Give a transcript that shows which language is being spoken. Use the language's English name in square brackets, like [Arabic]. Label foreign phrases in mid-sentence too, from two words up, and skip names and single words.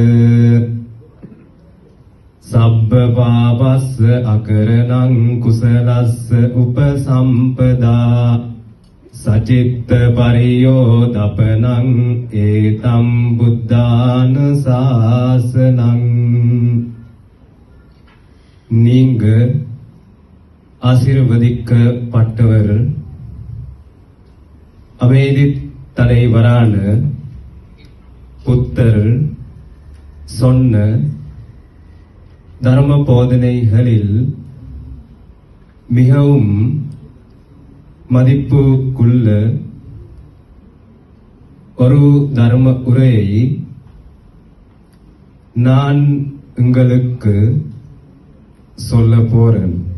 [Pali] සබ්බ පාපස්ස අකරණං කුසලස්ස උපසම්පදා සචිත්ත පරියෝදපනං ඒතම් බුද්ධාන ශාසනං [Tamil] நீங்க ஆசீர்வதிக்கப்பட்டவர் அமைதி தலைவரான புத்தர் சொன்ன தர்ம போதனைகளில் மிகவும் மதிப்புக்குள்ள ஒரு தர்ம உரையை நான் உங்களுக்கு சொல்ல போறேன்.